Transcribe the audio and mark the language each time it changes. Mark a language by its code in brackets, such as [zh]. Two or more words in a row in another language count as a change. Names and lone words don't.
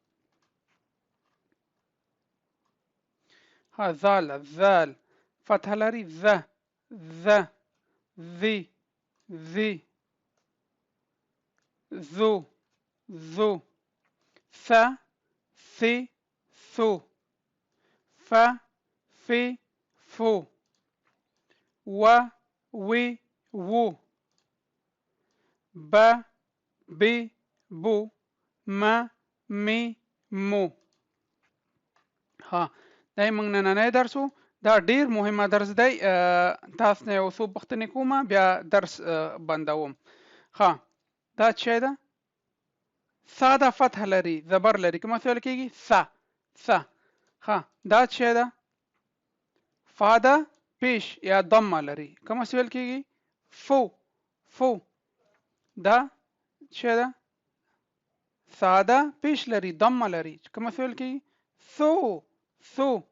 [ar] ها ذال ذال فتح لري ذا ذا ذي ذي ذو ذو ث ثي ثو ف في فو و وي وو ب بي بو ما مي مو [ps] ها دا موږ نننی درسو دا ډیر مهمه درس دی تاسو نه یو څو پوښتنې کوم بیا درس بندوم ها دا څه ده ثا دا فتح لري زبر لري کومه فعل کیږي ثا ها دا څه ده فا دا پیش یا ضمه لري کومه فعل کیږي فو دا څه ده ثا پیش لري ضمه لري کومه فعل کیږي ثو